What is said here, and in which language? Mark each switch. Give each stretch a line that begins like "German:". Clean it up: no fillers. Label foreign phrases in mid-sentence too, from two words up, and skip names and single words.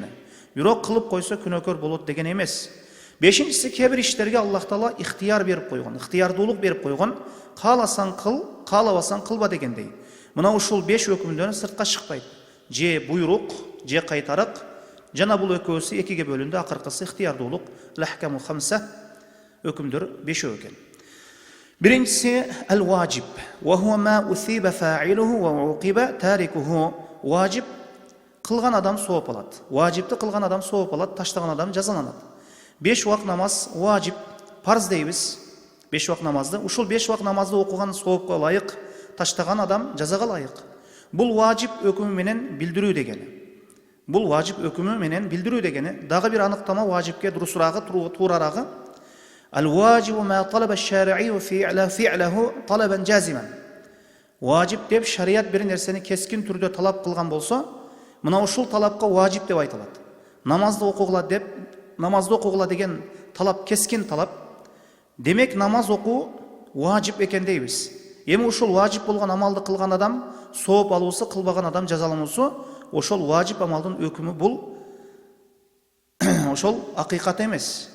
Kyrgyz: Бирок кылып койсо күнөөкөр болот деген эмес. Бешинчиси, кебир иштерге Аллах Таала ихтияр берип койгон, ихтиярдуулук берип койгон. Кааласаң кыл, каалабасаң кылба дегендей. Мына ушул 5 өкүмдөн сыртка чыкпайт. Же буйрук, же кайтарык. Жана бул экөөсү экиге бөлүндү, акыркысы ихтиярдуулук.
Arabic: الأحكام خمسة,
Kyrgyz: өкүмдөр 5 экен.
Arabic: Биринчиси الواجب وهو ما أثيب فاعله وعوقب تاركه.
Kyrgyz: Wajib кылган адам сооп алат. Важипти кылган адам сооп алат, таштаган адам жазаланат. 5 вак намаз важип, парыз дейбиз. 5 вак намазды, ушул 5 вак намазды окуган соопко ылайык, таштаган адам жазага ылайык. Бул важип өкүмү менен билдирүү дегени. Дагы бир аныктама важипке дурусурагы, туурарагы.
Arabic: الواجب ما طلب الشارع فعله طلبا جازما.
Kyrgyz: Важип деп шарият бир нерсени кескин түрдө талап кылган болсо, мына ушул талапка важип деп айтылат. Намазды окугула деген талап кескин талап. Демек намаз окуу важип экен дейбиз. Эми ушул важип болгон амалды кылган адам сооп алуусу, кылбаган адам жазалануусу ошол важип амалдын өкүмү бул ошол акыйкат эмес.